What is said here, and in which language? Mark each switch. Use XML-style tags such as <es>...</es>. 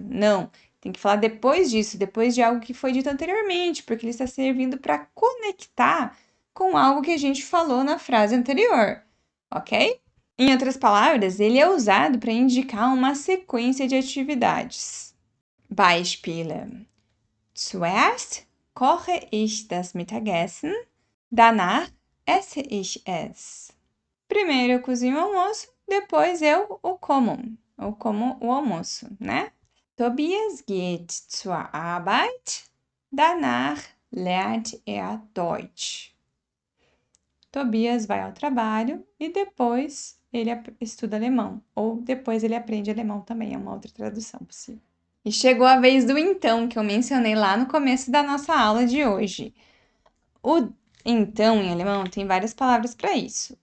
<pt>Não, tem que falar depois disso, depois de algo que foi dito anteriormente, porque ele está servindo para conectar com algo que a gente falou na frase anterior, ok? Em outras palavras, ele é usado para indicar uma sequência de atividades.</pt> <de>Beispiele. Zuerst koche ich das Mittagessen, danach esse ich es.</de> <pt>Primeiro eu cozinho o almoço, depois eu o como. Eu como o almoço, né?</pt> <de>Tobias geht zur Arbeit, danach lernt er Deutsch.</de> <pt>Tobias vai ao trabalho e depois ele estuda alemão. Ou depois ele aprende alemão também, é uma outra tradução possível. E chegou a vez do então, que eu mencionei lá no começo da nossa aula de hoje. O então em alemão tem várias palavras para isso.</pt>